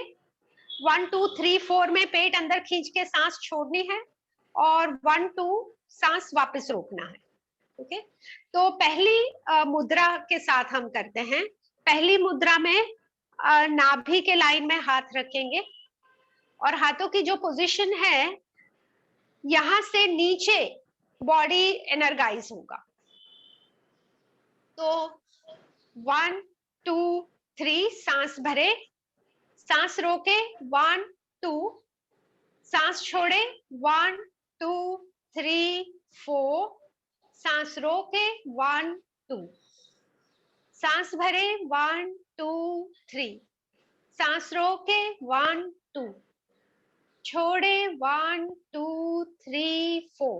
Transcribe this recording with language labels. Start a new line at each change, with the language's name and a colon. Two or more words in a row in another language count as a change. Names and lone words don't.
Hindi: 1 2 3 4 में पेट अंदर खींच के सांस छोड़नी है, और 1 2 सांस वापस रोकना है। ओके, तो पहली मुद्रा के साथ हम करते हैं। पहली मुद्रा में नाभि के लाइन में हाथ रखेंगे, और हाथों की जो पोजीशन है यहां से नीचे
English: body energize
Hindi: होगा। तो 1 2 3 सांस भरे, सांस रोके, 1 2 सांस छोड़े, 1 2 3 4 सांस रोके, 1 2 सांस भरे, 1 2 3 सांस रोके, 1 2 छोड़े, 1 2 3 4